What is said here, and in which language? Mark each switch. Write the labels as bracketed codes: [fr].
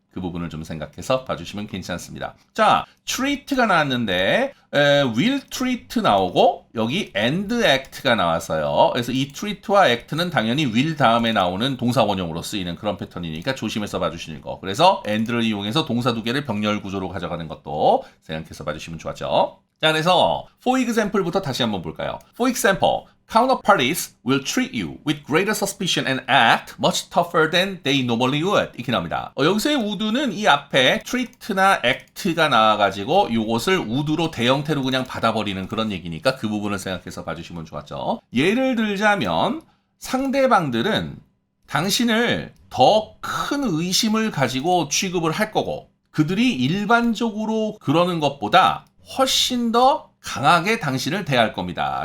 [ko] 그 부분을 좀 생각해서 봐주시면 괜찮습니다. 자, treat가 나왔는데 will treat 나오고 여기 and act가 나왔어요. 그래서 이 treat와 act는 당연히 will 다음에 나오는 동사 원형으로 쓰이는 그런 패턴이니까 조심해서 봐주시는 거. 그래서 and를 이용해서 동사 두 개를 병렬 구조로 가져가는 것도 생각해서 봐주시면 좋았죠. 자, 그래서 for example부터 다시 한번 볼까요? [en] For example, counterparties will treat you with greater suspicion and act much tougher than they normally would. [ko] 이렇게 나옵니다. 여기서의 would는 이 앞에 treat나 act가 나와가지고 이것을 would로 대형태로 그냥 받아버리는 그런 얘기니까 그 부분을 생각해서 봐주시면 좋았죠. 예를 들자면 상대방들은 당신을 더 큰 의심을 가지고 취급을 할 거고 그들이 일반적으로 그러는 것보다 훨씬 더 강하게 당신을 대할 겁니다.